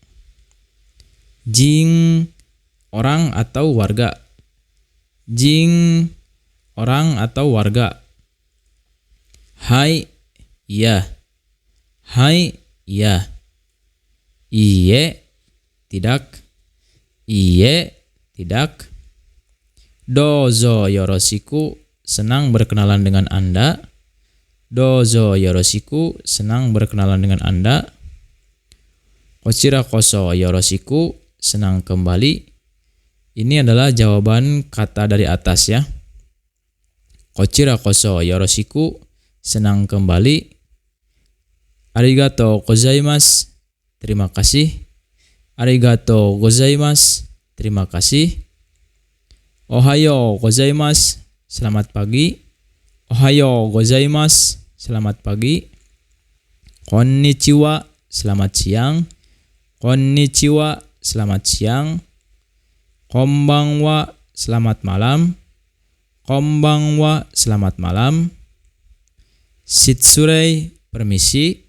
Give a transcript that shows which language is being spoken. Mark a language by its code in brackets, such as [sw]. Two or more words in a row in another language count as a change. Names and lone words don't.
[id] Jing, orang atau warga. Jing, orang atau warga. Hai, iya. Hai, iya. Iye, tidak. Iye, tidak. [ja] どうぞよろしく, [id] senang berkenalan dengan Anda. [ja] どうぞよろしく, [id] senang berkenalan dengan Anda. [ja] こちらこそよろしく, [id] senang kembali. Ini adalah jawaban kata dari atas ya. [ja] こちらこそよろしく, [id] senang kembali. [ja] ありがとうございます, [id] terima kasih. [ja] ありがとうございます, [id] terima kasih. [ja] おはようございます, [id] selamat pagi. [ja] おはようございます, [id] selamat pagi. Konnichiwa, selamat siang. Konnichiwa, selamat siang. Konbanwa, selamat malam. Konbanwa, selamat malam. Shitsurei, permisi.